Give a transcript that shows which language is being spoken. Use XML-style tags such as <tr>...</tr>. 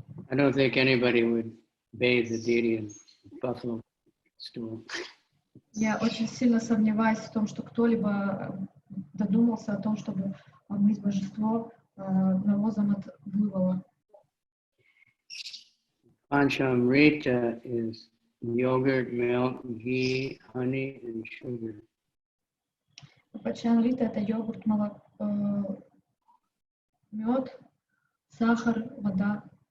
<en>I don't think anybody would bathe the deity in buffalo stool.</en> <ru>Я очень сильно сомневаюсь в том, что кто-либо додумался о том, чтобы омыть божество навозом от буйвола.</ru> <en>Panchamrita is yogurt, milk, ghee, honey, and sugar.</en> <ru>Пачамрита — это йогурт, молоко, мед, сахар, вода.</ru>